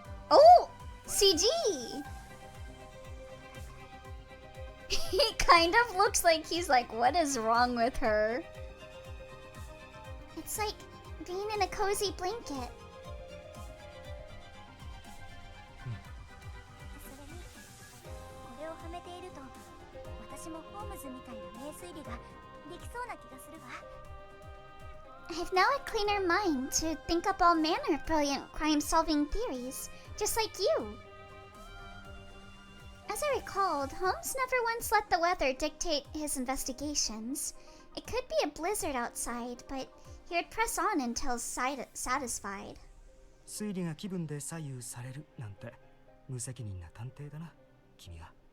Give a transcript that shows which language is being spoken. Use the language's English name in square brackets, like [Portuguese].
[English] Oh! CG! He kind of looks like he's like, what is wrong with her? It's like being in a cozy blanket. [Japanese] それに、これをはめていると、私もホームズみたいな名推理ができそうな気がするわ。 [English] I have now a cleaner mind to think up all manner of brilliant crime-solving theories, just like you. As I recalled, Holmes never once let the weather dictate his investigations. It could be a blizzard outside, but he would press on until satisfied. [Japanese] 推理が気分で左右されるなんて無責任な探偵だな、君は。